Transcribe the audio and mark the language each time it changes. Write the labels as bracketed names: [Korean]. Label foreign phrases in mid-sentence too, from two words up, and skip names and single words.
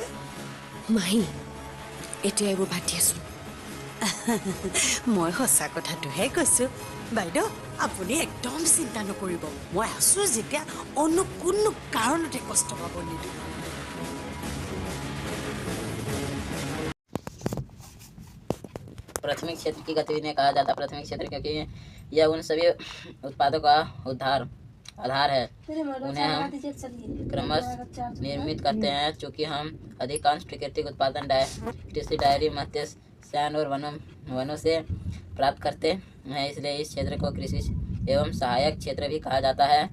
[Assamese] মাহী এতিয়া এইবোৰ বাদ দিয়াচোন মই সঁচা কথাটোহে কৈছো বাইদেউ আপুনি একদম চিন্তা নকৰিব মই আছো যেতিয়া অন্য কোনো কাৰণতে কষ্ট পাব নিদিওঁ [Hindi] प्राथमिक क्षेत्र की गतिविधियां कहा जाता है प्राथमिक क्षेत्र क्योंकि यह उन सभी उत्पादों का आधार है उन्हें हम क्रमशः निर्मित करते हैं चूँकि हम अधिकांश प्राकृतिक उत्पादन कृषि डायरी मत्स्य श्यान और वनों से प्राप्त करते हैं इसलिए इस क्षेत्र को कृषि एवं सहायक क्षेत्र भी कहा जाता है।